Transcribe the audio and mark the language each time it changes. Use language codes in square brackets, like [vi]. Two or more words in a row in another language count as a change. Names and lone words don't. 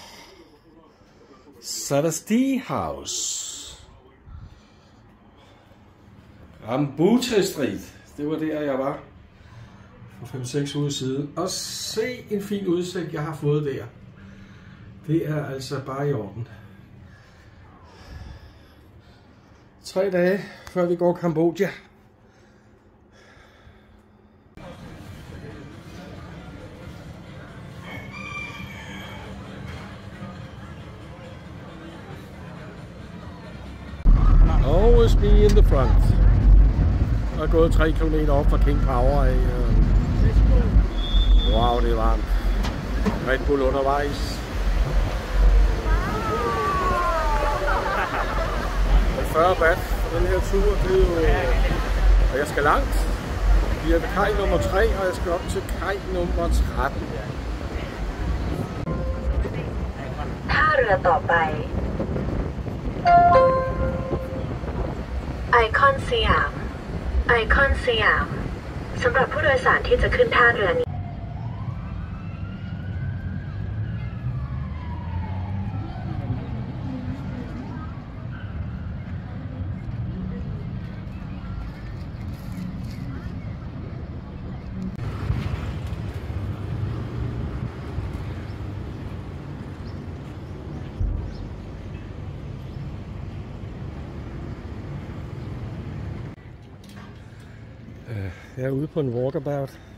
[da] Sadasti House. Rambutan Street. Det var der jeg var for 5-6 uger siden. Og se en fin udsigt jeg har fået der. Det er altså bare i orden. 3 dage før vi går Kambodja. [en] Always be in the front. [da] Jeg er gået 3 km op fra King Power af. Wow, det er varmt. Red Bull undervejs. 40 baht for den her tur, det er jo... Og jeg skal langt. Vi er ved kaj nummer 3, og jeg skal op til kaj nummer 13. [th] ท่าเรือต่อไปไอคอนสยามไอคอนสยามสำหรับผู้โดยสารที่จะขึ้นท่าเรือนี้ [da] Jeg er ude på en walkabout.